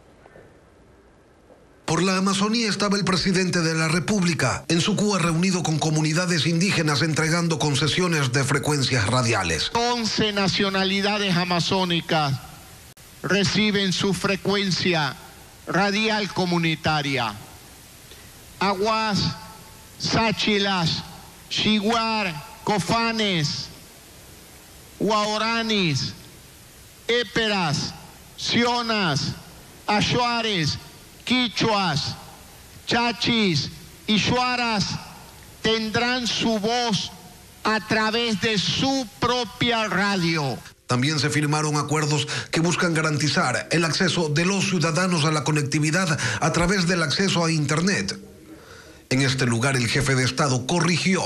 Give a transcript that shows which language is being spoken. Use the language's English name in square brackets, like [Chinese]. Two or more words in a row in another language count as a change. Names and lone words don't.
[Spanish] Por la Amazonía estaba el presidente de la República, en Sucúa reunido con comunidades indígenas entregando concesiones de frecuencias radiales. 11 nacionalidades amazónicas reciben su frecuencia radial comunitaria. Aguas, Sáchilas, Xiguar, Cofanes, Guaoranis, Éperas, Sionas, Achuares, Quichuas, Chachis y Shuaras tendrán su voz a través de su propia radio. También se firmaron acuerdos que buscan garantizar el acceso de los ciudadanos a la conectividad a través del acceso a Internet. En este lugar el jefe de Estado corrigió.